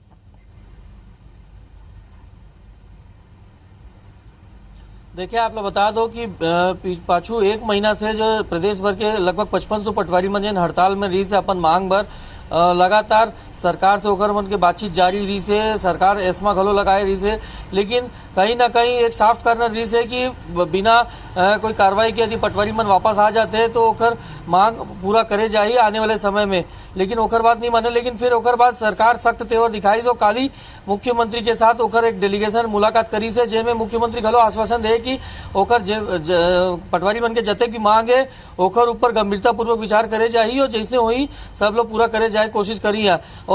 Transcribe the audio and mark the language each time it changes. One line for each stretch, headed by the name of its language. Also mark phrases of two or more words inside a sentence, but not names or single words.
Chhattisgarhi: देखिए, आप लोग बता दो कि पाछू 1 महीना से जो प्रदेश भर के लगभग 5500 पटवारी मन जन हड़ताल में रही से अपन मांग भर लगातार सरकार से होकर मन के बातचीत जारी रही से, सरकार एस्मा घलो लगाए रही से, लेकिन कहीं ना कहीं एक
English: soft corner
Chhattisgarhi: रही से कि बिना कोई कार्रवाई के यदि पटवारी मन वापस आ जाते हैं तो ओकर मांग पूरा करे जाही आने वाले समय में, लेकिन ओकर बात नहीं माने। लेकिन फिर ओकर बाद सरकार सख्त तेवर दिखाई जो काली मुख्यमंत्री के साथ ओकर एक डेलीगेशन मुलाकात करी से, जेमे मुख्यमंत्री घलो आश्वासन दे कि ओकर पटवारी मन के जते की मांग है ओकर ऊपर गंभीरता पूर्वक विचार करे जाही और जैसे होई सब लोग पूरा करे जाए कोशिश करी है।